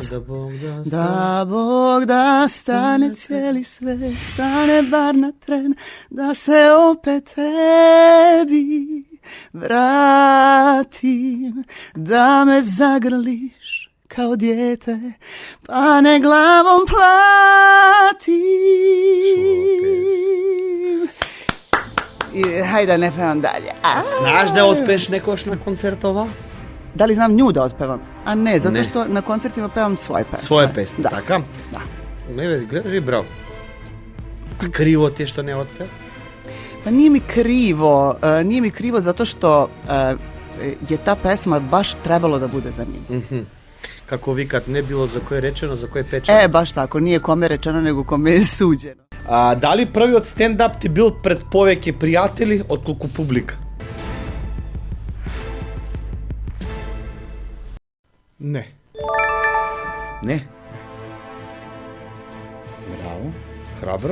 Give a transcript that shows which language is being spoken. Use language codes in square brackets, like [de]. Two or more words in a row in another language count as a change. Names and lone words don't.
[sr] Da Bog da stane cijeli svet, stane bar na tren, da se opet tebi vratim, da me zagrliš kao dijete, pa ne glavom platim. I hajde da ne pevam dalje. [mk] Знаеш да отпееш некојаш на концерт ова? [sr] Da li znam nju da otpevam? A ne, zato što na koncertima pevam svoje pesme. Своје песни, Da. [mk] така? [sr] Da. [mk] Не бе, гледаш и браво. А криво ти е што не отпеа? [sr] Pa nije mi krivo zato što je ta pesma baš trebalo da bude za njim. [mk] Како викат, не било за кој речено, за кој печено. [sr] Baš tako, nije kome rečeno nego kome je suđeno. [mk] Дали првиот стендап ти бил пред повеќе пријатели отколку публика? Не. Не. Браво. Храбро.